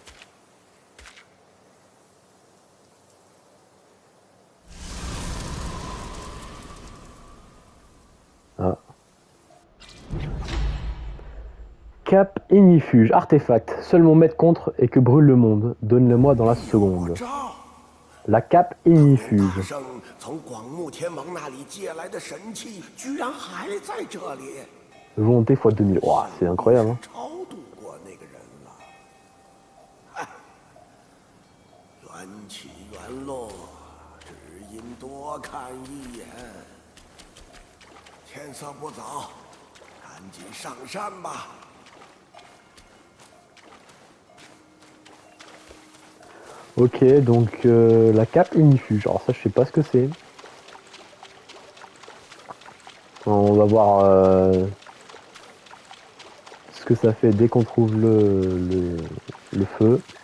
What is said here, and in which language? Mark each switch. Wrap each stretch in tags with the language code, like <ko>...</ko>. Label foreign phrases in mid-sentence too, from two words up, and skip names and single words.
<fr>Ah. Cap ignifuge, artefact. Seul mon maître contre et que brûle le monde. Donne-le-moi dans la seconde. La cape ignifuge.</fr> <zh>从广目天王那里借来的神器，居然还在这里。</zh> <fr>Volonté x 2000. Wow, c'est incroyable. Hein.</fr> <zh>超度过那个人了。哎，缘起缘落，只因多看一眼。天色不早，赶紧上山吧。</zh> <fr>Ok, donc la cape ignifuge. Alors ça, je sais pas ce que c'est. On va voir ce que ça fait dès qu'on trouve le feu.</fr>